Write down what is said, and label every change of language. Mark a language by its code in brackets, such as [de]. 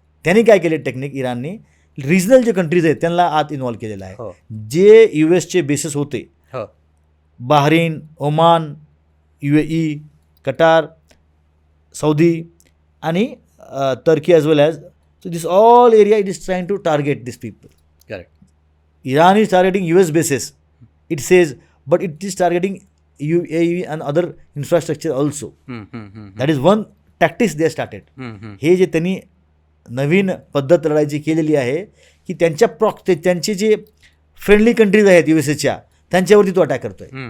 [mr] त्यांनी काय केले टेक्निक इराणने, रिजनल जे कंट्रीज आहेत त्यांना आत इन्व्हॉल्व केलेलं आहे. जे USचे बेसेस होते, बहरीन, ओमान, UAE, कटार, सौदी आणि Turkey as well as. [en] So this all area it is trying to target these people. Correct. Iran is targeting US bases, it says, but it is targeting UAE and other infrastructure also. That is one tactics they started. [mr] हे जे त्यांनी नवीन पद्धत लढायची केलेली आहे की त्यांचे जे फ्रेंडली कंट्रीज आहेत USAच्या त्यांच्यावरती तो अटॅक करतोय.